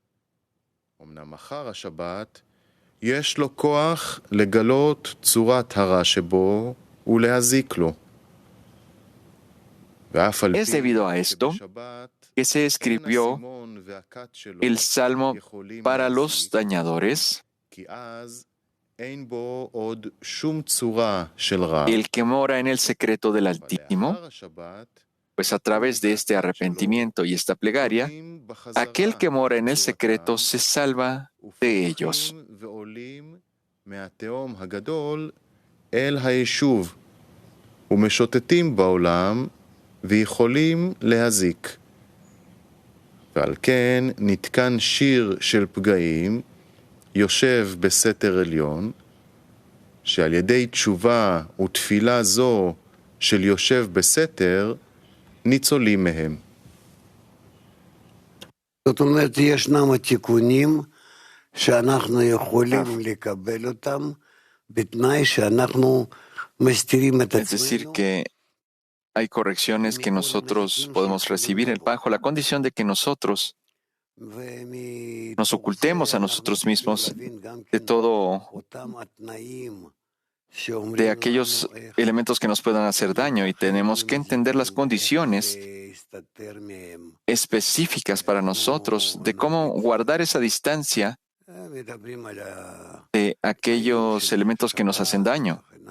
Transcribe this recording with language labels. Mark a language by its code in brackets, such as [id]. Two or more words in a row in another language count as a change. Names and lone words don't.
[es] Es debido a esto que se escribió el Salmo para los dañadores, el que mora en el secreto del Altísimo, pues a través de este arrepentimiento y esta plegaria, aquel que mora en el secreto se salva de ellos. [he] אל היישוב, ומשוטטים בעולם, ויכולים להזיק. ועל כן נתקן שיר של פגעים, יושב בסתר עליון, שעל ידי תשובה ותפילה זו של יושב בסתר, ניצולים מהם. זאת אומרת, ישנם התיקונים שאנחנו יכולים לקבל אותם, בתנאי שאנחנו מסתירים את [es] Es decir, [he] עצמנו. [es] que hay correcciones que nosotros podemos recibir bajo la condición de que nosotros nos ocultemos a nosotros mismos de todo, de aquellos elementos que nos puedan hacer daño, y tenemos que entender las condiciones específicas para nosotros de cómo guardar esa distancia de aquellos elementos que nos hacen daño.